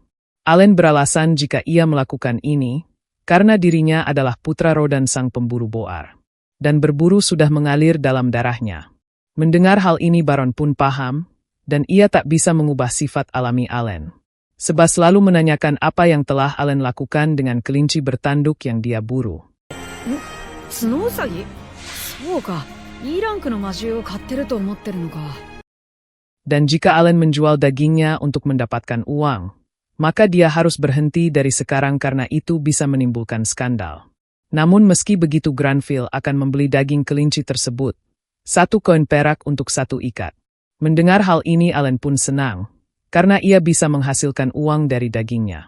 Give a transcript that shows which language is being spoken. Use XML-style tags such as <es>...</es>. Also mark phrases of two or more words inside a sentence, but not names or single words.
<id>Allen beralasan jika ia melakukan ini, karena dirinya adalah putra Rodan sang pemburu boar. Dan berburu sudah mengalir dalam darahnya. Mendengar hal ini Baron pun paham, dan ia tak bisa mengubah sifat alami Allen. Sebas lalu menanyakan apa yang telah Allen lakukan dengan kelinci bertanduk yang dia buru.</id> <ja>角ウサギそうか E ランクの魔獣を買ってると思ってるのか</ja> <id>Dan jika Allen menjual dagingnya untuk mendapatkan uang, maka dia harus berhenti dari sekarang karena itu bisa menimbulkan skandal. Namun meski begitu Granville akan membeli daging kelinci tersebut, 1 koin perak untuk 1 ikat. Mendengar hal ini Allen pun senang, karena ia bisa menghasilkan uang dari dagingnya.</id>